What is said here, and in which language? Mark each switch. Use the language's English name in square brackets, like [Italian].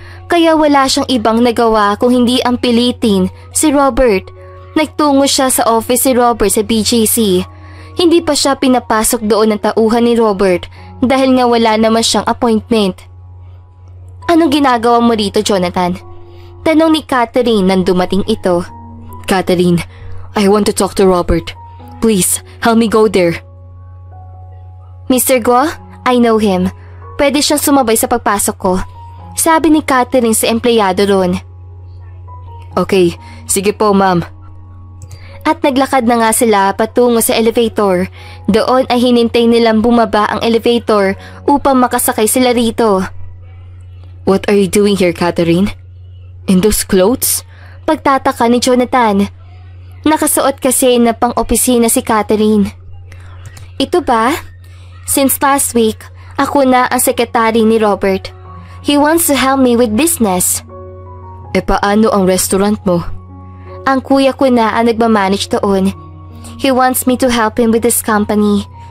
[Filipino] Kaya wala siyang ibang nagawa kung hindi ang pilitin si Robert. Nagtungo siya sa office si Robert sa BGC. Hindi pa siya pinapasok doon ng tauhan ni Robert dahil nga wala naman siyang appointment. Anong ginagawa mo rito, Jonathan? Tanong ni Catherine nang dumating ito. [English] Catherine, I want to talk to Robert. Please, help me go there. Mr. Guo, I know him. [Filipino] Pwede siyang sumabay sa pagpasok ko. Sabi ni Catherine sa empleyado roon. Okay, sige po ma'am. At naglakad na nga sila patungo sa elevator. Doon ay hinintay nilang bumaba ang elevator upang makasakay sila rito. [English] What are you doing here, Catherine? In those clothes? [Filipino] Pagtataka ni Jonathan. Nakasuot kasi na pang-opisina si Catherine. Ito ba? [English] Since last week [Filipino] Ako na ang sekretary ni Robert. [English] He wants to help me with business. [Filipino] Paano ang restaurant mo? Ang kuya ko na ang nagmamanage doon. [English] He wants me to help him with this company.